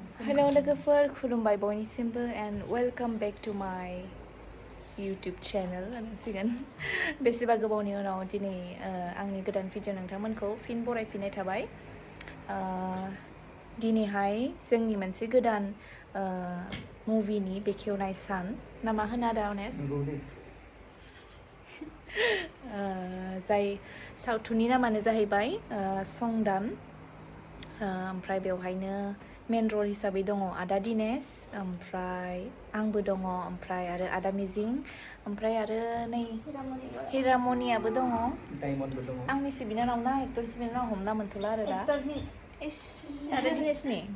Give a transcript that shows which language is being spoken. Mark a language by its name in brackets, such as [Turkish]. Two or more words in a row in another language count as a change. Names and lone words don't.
[Bodo] Hello लोगोफोर खुलुमबाय बयनिसिमबो [English] and welcome back to my YouTube channel [Bodo] होनसिगोन बेसेबा गोबावनि उनाव दिनै आंनि गोदान भिडिअ नोंथांमोनखौ फिन बरायफिननाय थाबाय दिनैहाय जोंनि मोनसे गोदान मुभिनि बेखेवनाय सान ना मा होनो आदा अनेस जाय सावथुननि नामानो जाहैबाय संदान ओमफ्राय बेवहायनो [English] main role [Bodo] हिसाबै दङ आदा दिनेश ओमफ्राय आंबो दङ ओमफ्राय आरो आदा मिजिं ओमफ्राय आरो नै हिरामनियाबो दङ आंनिसो बिनानाव ना एक्टरनिसो बिनानाव हमना मोनथ'ला आरो दा इस आदा दिनेशनि